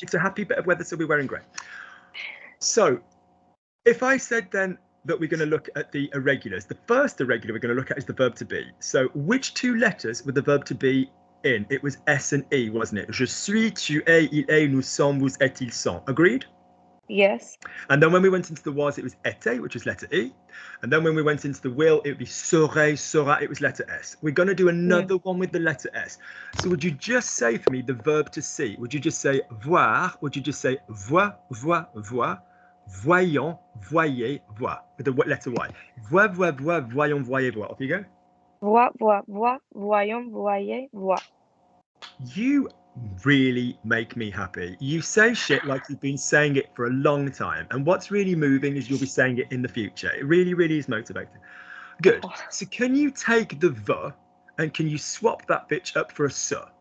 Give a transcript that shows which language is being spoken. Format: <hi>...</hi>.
<en>It's a happy bit of weather, so we're wearing grey. So if I said then that we're going to look at the irregulars, the first irregular we're going to look at is the verb to be. So which two letters were the verb to be in? It was S and E, wasn't it?</en> <fr>Je suis, tu es, il est, nous sommes, vous êtes, ils sont.</fr> <en>Agreed? Yes. And then when we went into the was, it was était, which is letter E. And then when we went into the will, it would be</en> <fr>serait, sera,</fr> <en>it was letter S. We're going to do another one with the letter S. So would you just say for me the verb to see? Would you just say voir? Would you just say</en> <fr>vois, vois, vois? Voyons, voyez, voir.</fr> <en>With the letter Y.</en> <fr>Vois, vois, vois, voyons, voyez, voir.</fr> <en>Off you go.</en> <fr>Vois, vois, vois, voyons, voyez, voir.</fr> <en>You really make me happy. You say shit like you've been saying it for a long time. And what's really moving is you'll be saying it in the future. It really, really is motivating. Good. So can you take the v and can you swap that bitch up for a s?</en>